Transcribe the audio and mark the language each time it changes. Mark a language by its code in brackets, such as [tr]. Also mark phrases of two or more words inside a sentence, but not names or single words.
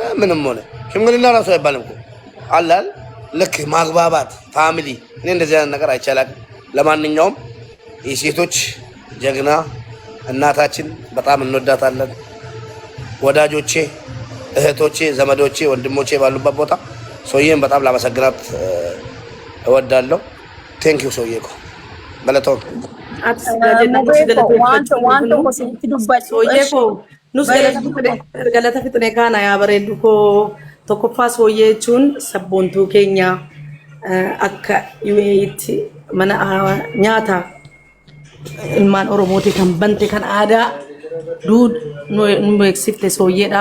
[am] ምንም ሆነ ሽምግልና ራሱ አይባልም እኮ አላል ልክ ማግባባት ፋሚሊ እኔ እንደዚህ አይነት ነገር አይቻላል። ለማንኛውም የሴቶች ጀግና እናታችን በጣም እንወዳታለን። ወዳጆቼ፣ እህቶቼ፣ ዘመዶቼ፣ ወንድሞቼ ባሉበት ቦታ ሶዬን በጣም ላመሰግናት እወዳለሁ። [en] thank you [am] ሶዬ እኮ ገለቶ [om] nus galata fixne kana yaa bareeddu koo tokkoffaa sooyyee jechuun sabboontuu keenya akka UAEtti mana nyaata ilmaan Oromooti kan bante kan aadaa duud nu beeksifte sooyyeedha.